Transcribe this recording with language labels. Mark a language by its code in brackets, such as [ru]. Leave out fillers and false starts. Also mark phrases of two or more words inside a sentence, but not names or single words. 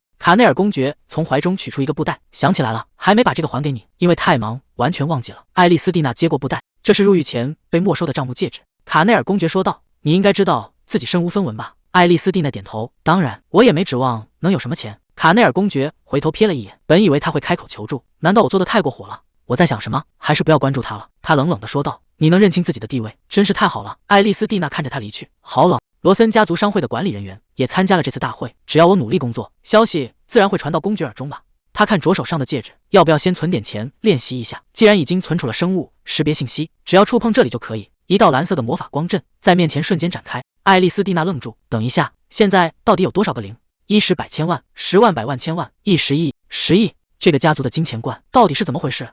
[zh] 卡內爾公爵從懷中取出一個布袋，想起來了，還沒把這個還給你，因為太忙，完全忘記了。愛麗絲蒂娜接過布袋，這是入獄前被沒收的賬目戒指。卡內爾公爵說道：“你應該知道自己身無分文吧？” 愛麗絲蒂娜點頭：“當然，我也沒指望能有什麼錢。” 卡內爾公爵回頭瞥了一眼，本以為他會開口求助，難道我做得太過火了？我在想什麼？還是不要關注他了。他冷冷地說道：“你能認清自己的地位，真是太好了。”愛麗絲蒂娜看着他離去，好冷。羅森家族商會的管理人員也參加了這次大會，只要我努力工作，消息自然會傳到公爵耳中吧。他看着手上的戒指，要不要先存點錢練習一下？既然已經存儲了生物識別信息，只要觸碰這裡就可以。一道藍色的魔法光陣在面前瞬間展開。愛麗絲蒂娜愣住，等一下，現在到底有多少個零？1、10、百、千萬、10萬、百萬、千萬、億、10億、10億，這個家族的金錢罐到底是怎麼回事？